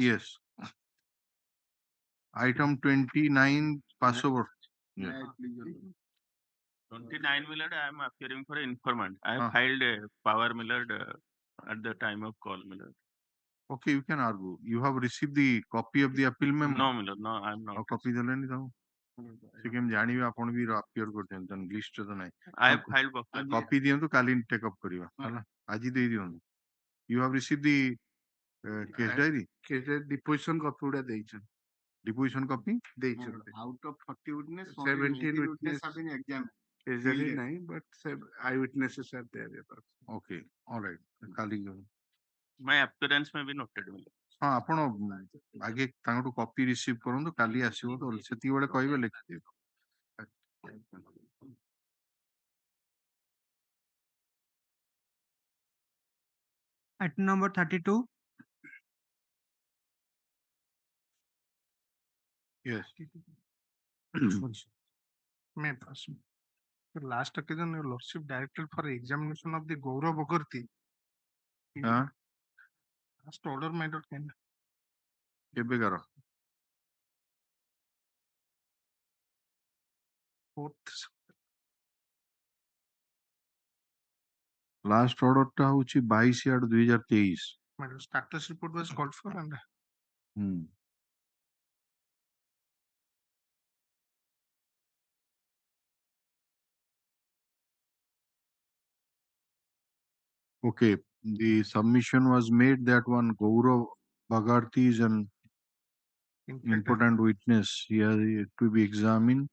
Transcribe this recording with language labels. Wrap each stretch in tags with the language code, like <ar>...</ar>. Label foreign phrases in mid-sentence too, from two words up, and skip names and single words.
<en>Yes. Item 29, pass over. Yes. 29, my lord, I am appearing for informant. I have Ah. filed a power, my lord, at the time of call, my lord. Okay, you can argue. You have received the copy of the appeal memo? No, my lord, no, I am not. How copy</en> <or>ଦେଲେନି ତାଙ୍କୁ? ସେ କେମିତି ଜାଣିବେ ଆପଣ ବି appear କରିଛନ୍ତି ଲିଷ୍ଟ ତ ନାହିଁ।</or> <en>I have filed copy.</en> <or>କପି ଦିଅନ୍ତୁ କାଲି</or> <en>take up</en> <or>କରିବା ହେଲା ଆଜି ଦେଇ ଦିଅନ୍ତୁ।</or> <en>You have received the case diary? Case diary deposition copy</en> <or>ଗୁଡା ଦେଇଛନ୍ତି।</or> <en>Deposition copy?</en> <or>ଦେଇଛନ୍ତି।</or> <en>Out of 40 witness, 17 18 witness have been examined. case diary ନାହିଁ, but eyewitnesses are there. Okay, all right. କାଲି My appearance may be noted, my lord.</en> <or>ହଁ ଆପଣ ଆଗେ ତାଙ୍କଠୁ</or> <en>copy receive</en> <or>କରନ୍ତୁ କାଲି ଆସିବ ତ ସେତିକି ବେଳେ କହିବେ ଲେଖିଦେବେ।</or> <en>Item number 32. Yes. May I pass? The last occasion, Your Lordship directed for examination of the Gaurav Bhagarti. Last order, my lord, can</en> <or>କେବେକାର? 4th.</or> <en>last order</en> <or>ହଉଛି 22/8/2023।</or> <en>My lord, status report was called for and Okay, the submission was made that one Gaurav Bhagarti is an important witness here to be examined.</en>